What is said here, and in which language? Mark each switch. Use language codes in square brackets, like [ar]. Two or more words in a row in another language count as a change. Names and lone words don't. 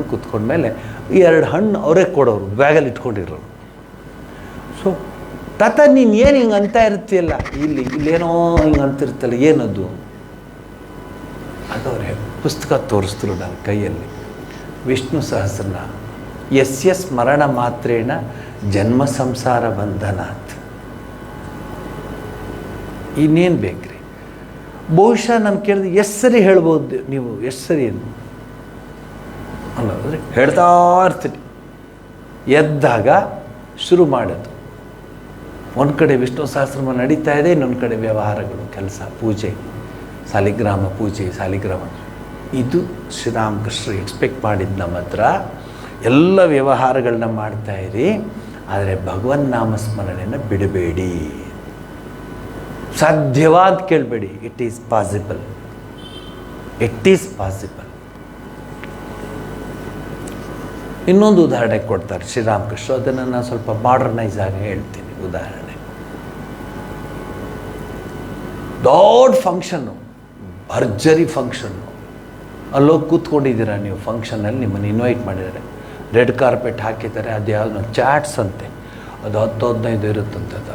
[kn] ಕೂತ್ಕೊಂಡ್ಮೇಲೆ ಈ 2 ಹಣ್ಣು ಅವರೇ ಕೊಡೋರು, ಬ್ಯಾಗಲ್ಲಿ ಇಟ್ಕೊಂಡಿರೋರು. ಸೊ ತಾತ ನೀನು ಏನು ಹಿಂಗೆ ಅಂತ ಇರ್ತೀಯಲ್ಲ, ಇಲ್ಲೇನೋ ಹಿಂಗೆ ಅಂತಿರ್ತಲ್ಲ, ಏನದು? ಅದವ್ರೆ ಪುಸ್ತಕ ತೋರಿಸಿದ್ರು ನನ್ನ ಕೈಯಲ್ಲಿ. ವಿಷ್ಣು ಸಹಸ್ರನಾಮ, [sa] ಯಸ್ಯ ಸ್ಮರಣ ಮಾತ್ರೇಣ ಜನ್ಮ ಸಂಸಾರ ಬಂಧನಾತ್. [kn] ಇನ್ನೇನು ಬೇಕ್ರಿ? ಬಹುಶಃ ನಾನು ಕೇಳಿದ್ರೆ ಎಷ್ಟು ಸರಿ ಹೇಳ್ಬೋದು ನೀವು, ಎಷ್ಟು ಸರಿ ಅನ್ನೋದ್ರೆ ಹೇಳ್ತಾ ಇರ್ತೀನಿ. ಎದ್ದಾಗ ಶುರು ಮಾಡೋದು. ಒಂದು ಕಡೆ ವಿಷ್ಣು ಸಹಸ್ರನಾಮ ನಡೀತಾ ಇದೆ, ಇನ್ನೊಂದು ಕಡೆ ವ್ಯವಹಾರಗಳು, ಕೆಲಸ, ಪೂಜೆ, ಸಾಲಿಗ್ರಾಮ ಪೂಜೆ, ಸಾಲಿಗ್ರಾಮ. ಇದು ಶ್ರೀರಾಮಕೃಷ್ಣರು ಎಕ್ಸ್ಪೆಕ್ಟ್ ಮಾಡಿದ್ದು ನಮ್ಮ ಹತ್ರ. ಎಲ್ಲ ವ್ಯವಹಾರಗಳನ್ನ ಮಾಡ್ತಾಯಿರಿ, ಆದರೆ ಭಗವನ್ ನಾಮಸ್ಮರಣೆಯನ್ನು ಬಿಡಬೇಡಿ. ಸಾಧ್ಯವಾದ ಕೇಳಬೇಡಿ. [en] It is possible, it is possible. [kn] ಇನ್ನೊಂದು ಉದಾಹರಣೆ ಕೊಡ್ತಾರೆ ಶ್ರೀರಾಮಕೃಷ್ಣ, ಅದನ್ನು ನಾನು ಸ್ವಲ್ಪ ಮಾಡರ್ನೈಸ್ ಆಗಿ ಹೇಳ್ತೀನಿ. ಉದಾಹರಣೆ, ದೊಡ್ಡ ಫಂಕ್ಷನ್ನು, ಭರ್ಜರಿ ಫಂಕ್ಷನ್ನು, ಅಲ್ಲೋಗಿ ಕೂತ್ಕೊಂಡಿದ್ದೀರಾ ನೀವು ಫಂಕ್ಷನಲ್ಲಿ, ನಿಮ್ಮನ್ನು ಇನ್ವೈಟ್ ಮಾಡಿದ್ದಾರೆ, [en] red carpet [kn] ಹಾಕಿದ್ದಾರೆ, ಅದು ಯಾವುದು ಚಾಟ್ಸ್ ಅಂತೆ, ಅದು 10-15 ಇರುತ್ತಂಥದ್ದು.